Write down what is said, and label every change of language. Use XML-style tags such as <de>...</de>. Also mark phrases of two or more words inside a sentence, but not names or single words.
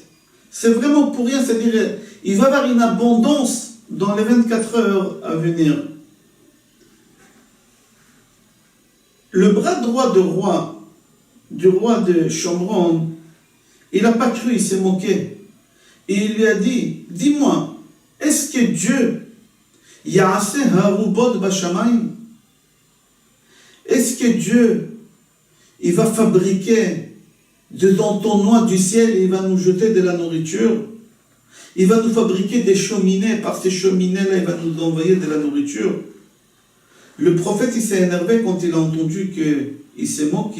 <fr>C'est vraiment pour rien, c'est-à-dire il va y avoir une abondance dans les 24 heures à venir. Le bras droit du roi de Shomron, il n'a pas cru, il s'est moqué. Et il lui a dit, dis-moi, est-ce que Dieu,</fr> <he>יעשה ארבות בשמים,</he> <fr>est-ce que Dieu, il va fabriquer dedans ton noix du ciel et il va nous jeter de la nourriture. Il va nous fabriquer des cheminées. Par ces cheminées-là, il va nous envoyer de la nourriture. Le prophète, il s'est énervé quand il a entendu qu'il s'est moqué.</fr>